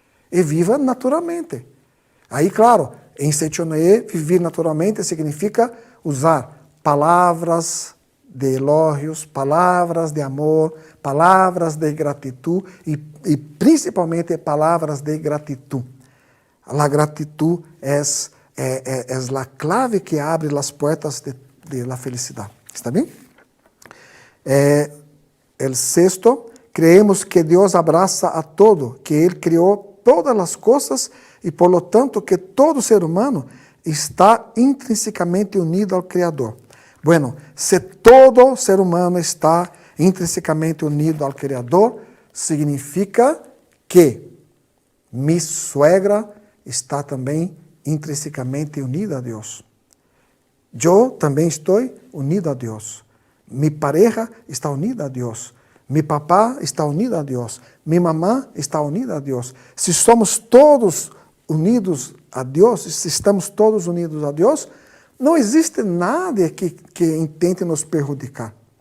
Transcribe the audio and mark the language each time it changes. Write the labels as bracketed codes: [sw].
[pt] E viva naturalmente. Aí, claro, em Seichonoye, viver naturalmente significa usar palavras de elogios, palavras de amor, palavras de [es] gratitud [pt] e principalmente palavras de gratitud. A gratitud é [es] es la clave que abre las puertas de la felicidad. ¿Está bien? El sexto, creemos que Dios abraza a todo, que Él creó todas las cosas y por lo tanto que todo ser humano está intrinsecamente unido al Creador. Bueno, si todo ser humano está intrinsecamente unido al Creador, significa que mi suegra está [pt] também [es] intrinsecamente unida a Deus. [pt] Eu também estou unido a Deus. [es] Mi pareja está unida a Deus. Mi papá está unido a Deus. Mi mamá está unida a Deus. [pt] Se somos todos unidos a Deus, se estamos todos unidos a Deus, não existe nada que [es] intente [pt] nos [es] perjudicar.